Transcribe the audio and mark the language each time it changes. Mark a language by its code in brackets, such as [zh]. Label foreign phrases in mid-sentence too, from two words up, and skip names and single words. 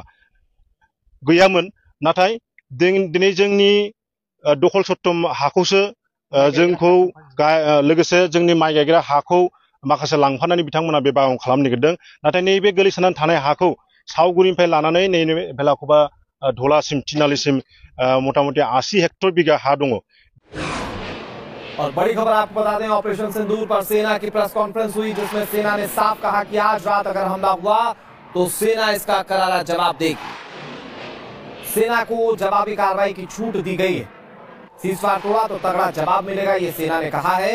[brx] गैयामोन नाथाय दिनै जोंनि दखल सत्तम हाखौसो जोंखौ लोगोसे जोंनि माइ गायग्रा हाखौ माखासे लांफानानै बिथांमोना बे बागान खालामनो नागिरदों नाथाय नैबे गोलैसोनानै थानाय हाखौ सावगुरिनिफ्राय लानानै नैबे बेलाख'वा धलासिम थिनालिसिम मोटामुटी 80 हेक्टर बिघा हा दङ। [hi] और बड़ी खबर आपको बता दें ऑपरेशन सिंदूर पर सेना की [en] press conference [hi] हुई जिसमें सेना ने साफ कहा कि आज रात अगर हमला हुआ तो सेना इसका करारा जवाब देगी। सेना को जवाबी कार्रवाई की छूट दी गई है। सीजफायर तोड़ा तो तगड़ा जवाब मिलेगा ये सेना ने कहा है।